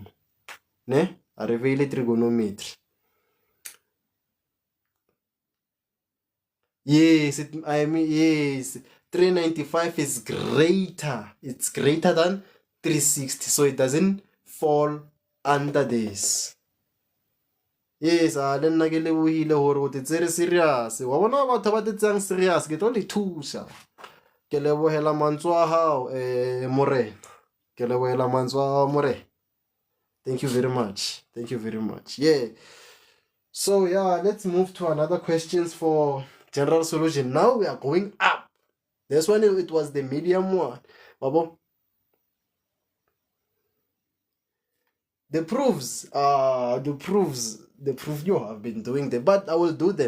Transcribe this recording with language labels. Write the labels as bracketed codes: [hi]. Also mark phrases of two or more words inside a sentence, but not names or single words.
[en] Ne? I failed trigonometry. Yes, yes. 395 is greater. It's greater than 360. So it doesn't fall under this. Yes, then I get it's very serious. [st] Wa bona batho ba tsang serious ke tlo le thusa. Ke lebohela mantswe a hao Morena. Ke lebohela mantswe a hao Morena. [en] Thank you very much. Thank you very much. Yeah. So yeah, let's move to another questions for general solution. Now we are going up. This one, it was the medium one. Babo. The proof you have been doing them, but I will do them.